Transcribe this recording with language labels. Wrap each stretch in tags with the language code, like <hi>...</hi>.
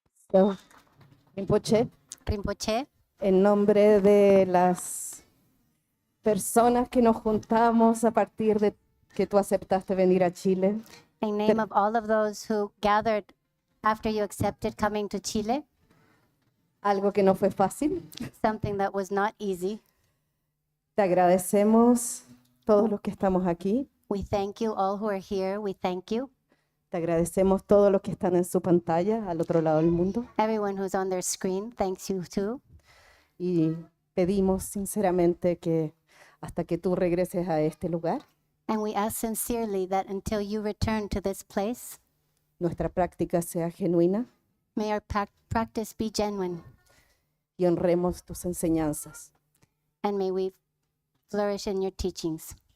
<en>So, Rinpoche,</en> <es>Rinpoche, en nombre de las personas que nos juntamos a partir de que tú aceptaste venir a Chile,</es> <en>in name of all of those who gathered after you accepted coming to Chile,</en> <es>algo que no fue fácil,</es> <en>something that was not easy.</en> <es>te agradecemos todos los que estamos aquí,</es> <en>We thank you, all who are here. We thank you.</en> <es>te agradecemos todos los que están en su pantalla al otro lado del mundo</es> <en>Everyone who's on their screen, thanks you too.</en> <es>y pedimos sinceramente que hasta que tú regreses a este lugar.</es> <en>And we ask sincerely that until you return to this place,</en> <es>Nuestra práctica sea genuina</es> <en>may our practice be genuine,</en> <es>y honremos tus enseñanzas.</es> <en>and may we flourish in your teachings.</en>